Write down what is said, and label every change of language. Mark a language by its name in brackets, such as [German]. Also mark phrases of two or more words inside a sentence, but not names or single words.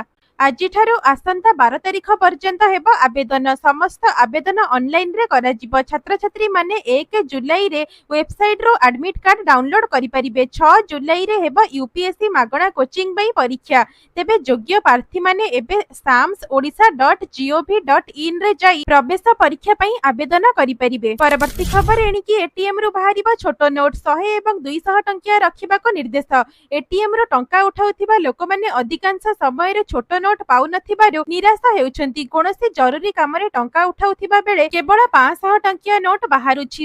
[Odia] ଆଜିଠାରୁ ଆସନ୍ତା 12 ତାରିଖ ପର୍ଯ୍ୟନ୍ତ ହେବ ଆବେଦନ। ସମସ୍ତ ଆବେଦନ ଅନଲାଇନରେ କରାଯିବ। ଛାତ୍ରଛାତ୍ରୀମାନେ 1 ଜୁଲାଇରେ ୱେବସାଇଟରୁ ଆଡମିଟ କାର୍ଡ ଡାଉନଲୋଡ କରିପାରିବେ। 6 ଜୁଲାଇରେ ହେବ ୟୁପିଏସସି ମାଗଣା କୋଚିଂ ପାଇଁ ପରୀକ୍ଷା। ତେବେ ଯୋଗ୍ୟ ପ୍ରାର୍ଥୀମାନେ ଏବେ samsodisha.gov.in ରେ ଯାଇ ପ୍ରବେଶ ପରୀକ୍ଷା ପାଇଁ ଆବେଦନ କରିପାରିବେ। ପରବର୍ତ୍ତୀ ଖବର, ଏଣିକି ଏଟିଏମରୁ ବାହାରିବ ଛୋଟ ନୋଟ। 100 ଏବଂ 200 ଟଙ୍କିଆ ରଖିବାକୁ ନିର୍ଦ୍ଦେଶ। ଏଟିଏମରୁ ଟଙ୍କା ଉଠାଉଥିବା ଲୋକମାନେ ଅଧିକାଂଶ ସମୟରେ ଛୋଟ ନୋଟ ପାଉନଥିବାରୁ ନିରାଶ ହେଉଛନ୍ତି। କୌଣସି ଜରୁରୀ କାମରେ ଟଙ୍କା ଉଠାଉଥିବା ବେଳେ କେବଳ 500 ଟଙ୍କିଆ ନୋଟ ବାହାରୁଛି।